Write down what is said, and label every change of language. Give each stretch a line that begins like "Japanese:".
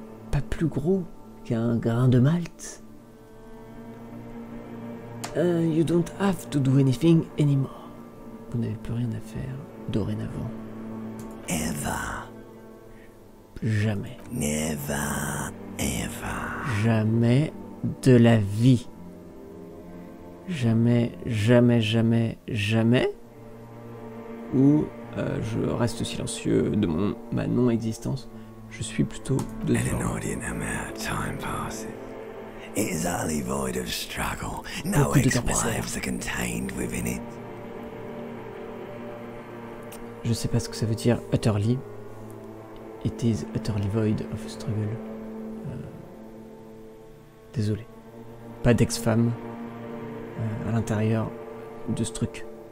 French: Pas plus gros qu'un grain de malt.
English: You don't have to do anything anymore.
French: Vous n'avez plus rien à faire dorénavant.
English: Ever.
French: Jamais.
English: Never. Ever.
French: Jamais de la vie. Jamais, jamais, jamais, jamais. Ou je reste silencieux de ma non-existence. Je suis plutôt de
English: An
French: ce genre.
English: inordinate amount of time passes. It is utterly void of struggle. No
French: Beaucoup de temps
English: ex-wives are contained within it.
French: Je sais pas ce que ça veut dire utterly.
English: It is utterly void of struggle.
French: Désolé. Pas d'ex-femme à l'intérieur de ce truc.